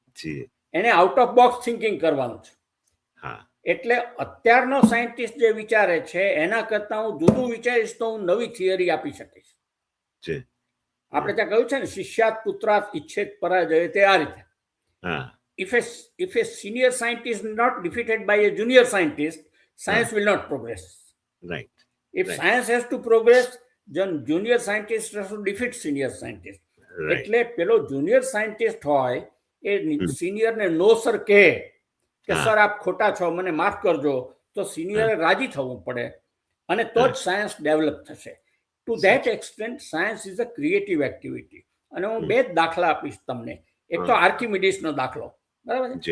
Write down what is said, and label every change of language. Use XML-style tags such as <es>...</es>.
<gu>જી. એને out of box thinking કરવાનું છે. હા. એટલે અત્યારનો સાયન્ટિસ્ટ જે વિચારે છે એના કરતાં હું જુદું વિચારીશ તો હું નવી થિયરી આપી શકીશ. જી. આપણે ત્યાં કહ્યું છે ને, શિષ્યાત પુત્રાત ઈચ્છેત પરાજય, તે આ રીતે. હા.</gu> <en>If a senior scientist is not defeated by a junior scientist, science will not progress. Right. If Right. science has to progress, then junior scientist has to defeat senior scientist. Right.</en> <gu>એટલે પેલો junior scientist હોય એ senior ને</gu> <en>નો સર</en> <gu>કહે કે હા. Sir આપ ખોટા છો, મને માફ કરજો, તો સિનિયરે રાજી થવું પડે અને તો જ સાયન્સ ડેવલપ થશે.</gu> <en>To that extent science is a creative activity.</en> <gu>અને હું બે જ દાખલા આપીશ તમને. એક તો આર્કિમિડીસનો દાખલો, બરાબર છે.</gu>